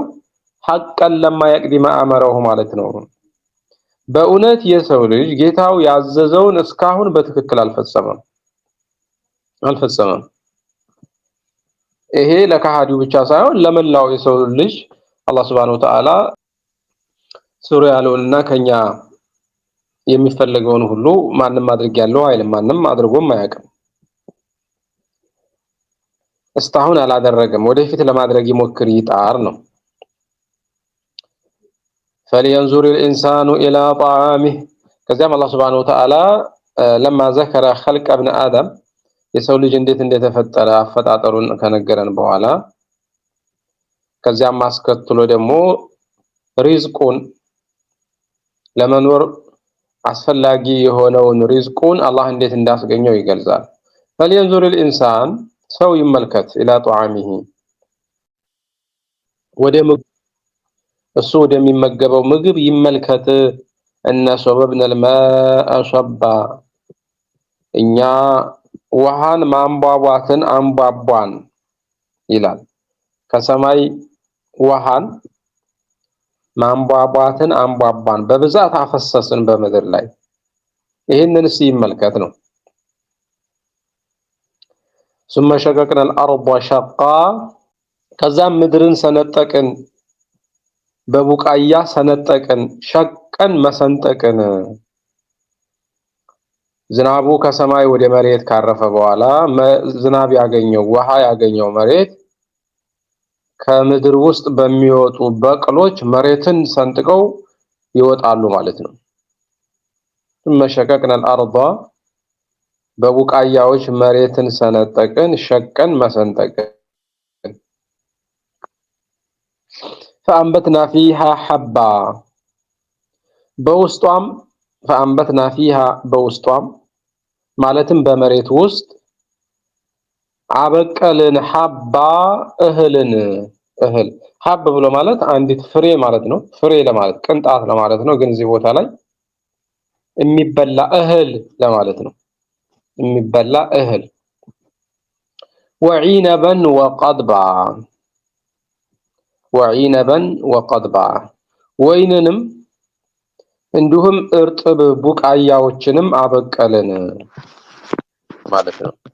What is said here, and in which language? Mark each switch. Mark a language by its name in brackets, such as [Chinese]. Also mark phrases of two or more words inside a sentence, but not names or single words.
[Arabic] كلا لما يقض ما أمره [Amharic] ማለት ነው። በእውነት የሰው ልጅ ጌታው ያዘዘውን እስካሁን በትክክል አልፈጸመም። ይሄ ለካሃዲው ብቻ ሳይሆን ለመላው የሰው ልጅ አላህ [Arabic] سبحانه وتعالى [Amharic] ስሩ ያለውንና ከኛ የሚፈልገውን ሁሉ ማንም ማድረግ ያለው አይልም። ማንም አድርጎም አያውቅም። እስካሁን አላደረገም። ወደፊት ለማድረግ ይሞክር ይጣር ነው። [Arabic] فلينظر الإنسان إلى طعامه [Amharic] ከዚያም አላህ [Arabic] سبحانه وتعالى لما ذكر خلق ابن آدم [Amharic] የሰው ልጅ እንዴት እንደተፈጠረ አፈጣጠሩን ከነገረን በኋላ ከዚያም አስከትሎ ደግሞ ሪዝቁን ለመኖር አስፈላጊ የሆነውን ሪዝቁን አላህ እንዴት እንዳስገኘው ይገልጻል። [Arabic] فلينظر الإنسان [Amharic] ሰው ይመልከት [Arabic] إلى طعامه [Amharic] እሱ ወደሚመገበው ምግብ ይመልከት። [Arabic] أنا صببنا الماء صبا [Amharic] እኛ ውሃን ማንቧቧትን አንቧቧን ይላል። ከሰማይ ውሃን ማንቧቧትን አንቧቧን በብዛት አፈሰስን በምድር ላይ። ይሄንን ሲመልከት ነው። [Arabic] ثم شققنا الارض شقا [Amharic] ከዛም ምድርን ሰነጠቅን በቡቃያ ሰነጠቅን። ሸቀን መሰንጠቅን ዝናቡ ከሰማይ ወደ መሬት ካረፈ በኋላ ዝናብ ያገኘው ውሃ ያገኘው መሬት ከምድር ውስጥ በሚወጡ በቅሎች መሬትን ሰንጥቀው ይወጣሉ ማለት ነው። [Arabic] ثم شققنا الارض [Amharic] በቡቃያዎች መሬትን ሰነጠቅን። ሸቀን መሰንጠቅን [Arabic] فأنبتنا فيها حبا [Amharic] በውስጧም [Arabic] فأنبتنا فيها [Amharic] በውስጧም ማለትም በመሬት ውስጥ አበቀልን ሐባ እህልን። እህል ሐብ ብሎ ማለት አንዲት ፍሬ ማለት ነው። ፍሬ ለማለት ቅንጣት ለማለት ነው። ግን እዚህ ቦታ ላይ የሚበላ እህል ለማለት ነው። የሚበላ እህል [Arabic] وعنبا وقضبا وعنبا وقضبا [Amharic] ወይንንም እንዲሁም እርጥብ ቡቃያዎችንም አበቀልን ማለት ነው።